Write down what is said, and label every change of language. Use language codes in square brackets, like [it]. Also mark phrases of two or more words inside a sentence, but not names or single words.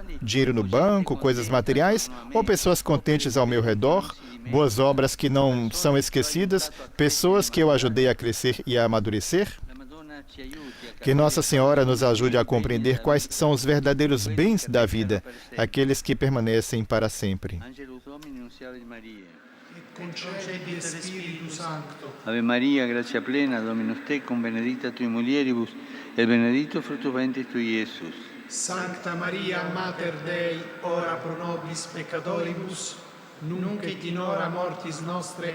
[pt] Dinheiro no banco, coisas materiais ou pessoas contentes ao meu redor, boas obras que não são esquecidas, pessoas que eu ajudei a crescer e a amadurecer? Que Nossa Senhora nos ajude a compreender quais são os verdadeiros bens da vida, aqueles que permanecem para sempre. [la] Concedi Spiritu Sancto. Ave Maria, gratia plena, Dominus tecum, benedicta tui mulieribus, et benedictus fructus ventris tui, Iesus. Sancta Maria, Mater Dei, ora pro nobis peccatoribus, nunc et in hora mortis nostre.